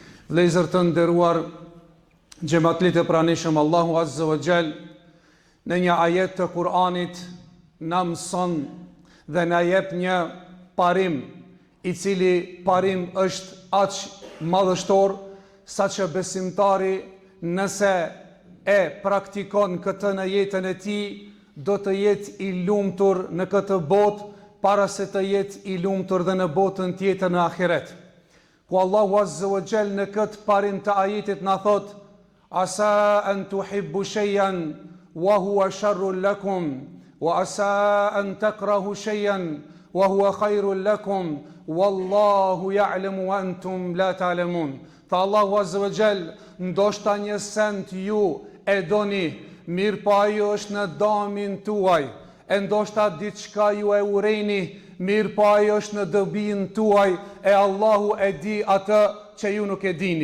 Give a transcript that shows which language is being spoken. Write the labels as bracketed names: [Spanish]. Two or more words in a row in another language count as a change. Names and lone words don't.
[Albanian] Vëllezër të nderuar, xhamatlit e pranishëm, Allahu [Arabic] عز وجل [Albanian] në një ajet të Kur'anit na mëson dhe na jep një parim, i cili parim është aq madhështor saqë besimtari nëse e praktikon këtë në jetën e tij, do të jetë i lumtur në këtë botë para se të jetë i lumtur dhe në botën tjetër në ahiret. Ku Allahu [Arabic] عز وجل [Albanian] në këtë parim të ajetit na thot: [Arabic] عسى أن تحبوا شيئا وهو شر لكم وعسى أن تكرهوا شيئا وهو خير لكم والله يعلم وأنتم لا تعلمون. [Albanian] Tha Allahu [Arabic] عز وجل, [Albanian] ndoshta një send ju e doni, mirë po ajo është në damin tuaj, e ndoshta diçka ju e urreni, mirë po ajo është në dobin tuaj, e Allahu e di atë që ju nuk e dini.